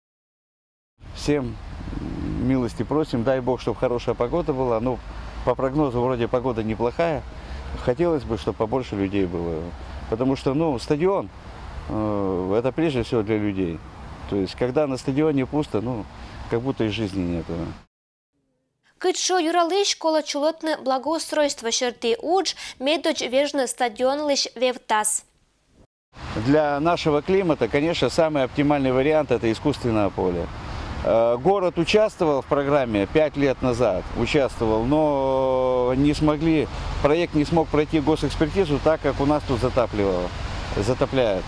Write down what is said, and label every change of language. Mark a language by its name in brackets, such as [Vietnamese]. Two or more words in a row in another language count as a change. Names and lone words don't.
[Russian] Всем милости просим, дай Бог, чтобы хорошая погода была. Ну, по прогнозу вроде погода неплохая. Хотелось бы, чтобы побольше людей было. Потому что, ну, стадион, это прежде всего для людей. То есть, когда на стадионе пусто, ну, как будто и жизни нет. [Komi] Кытшо юралы школа чулотны благоустройства шерты удж медоч вежны стадион лишь вевтас. [Russian] Для нашего климата, конечно, самый оптимальный вариант – это искусственное поле. Город участвовал в программе 5 лет назад, участвовал, но не смогли, проект не смог пройти госэкспертизу, так как у нас тут затопляет.